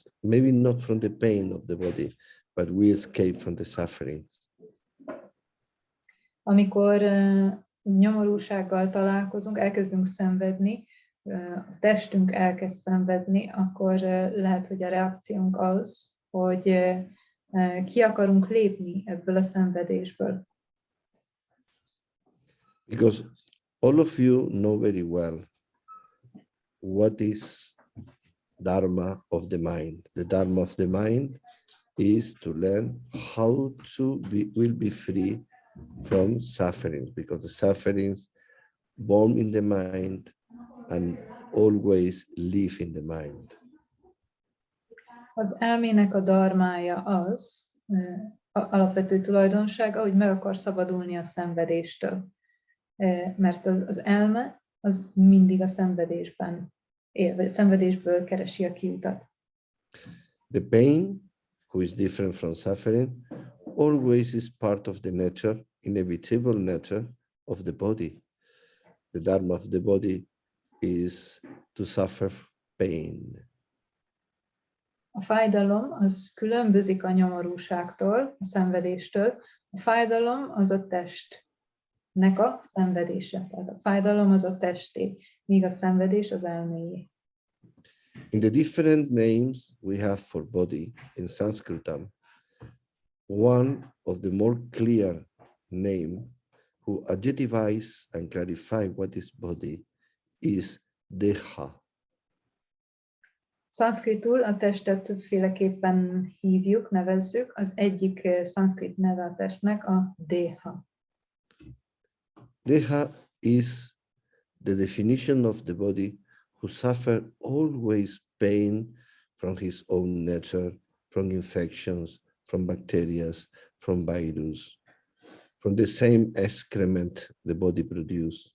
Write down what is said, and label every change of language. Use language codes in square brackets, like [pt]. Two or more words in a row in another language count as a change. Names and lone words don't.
[en] Maybe not from the pain of the body, but we escape from the sufferings. [hu] Amikor nyomorúsággal találkozunk, elkezdünk szenvedni, a testünk elkezd szenvedni, akkor lehet, hogy a reakciónk az, hogy ki akarunk lépni ebből a szenvedésből. [en] Because all of you know very well what is Dharma of the mind. The Dharma of the mind is to learn how to be free from sufferings, because the sufferings born in the mind and always live in the mind. [hu] Az elmének a dharmája az, alapvető tulajdonsága, hogy meg akar szabadulni a szenvedéstől. Mert az elme az mindig a szenvedésben él, vagy a szenvedésből keresi a kiutat. [en] The pain, who is different from suffering, always is part of the nature, inevitable nature of the body. The dharma of the body is to suffer pain. [hu] A fájdalom az különbözik a nyomorúságtól, a szenvedéstől. A fájdalom az a testnek a szenvedése. Tehát a fájdalom az a testé, míg a szenvedés az elméjé. [en] In the different names we have for body in Sanskritam, one of the more clear name who adjectivize and clarify what is body is Deha. [hu] Szanszkritul a testet többféleképpen hívjuk, nevezzük. Az egyik szanszkrit neve a testnek a Deha. [en] Deha is the definition of the body who suffer always pain from his own nature, from infections, from bacteria, from virus, from the same excrement the body produces.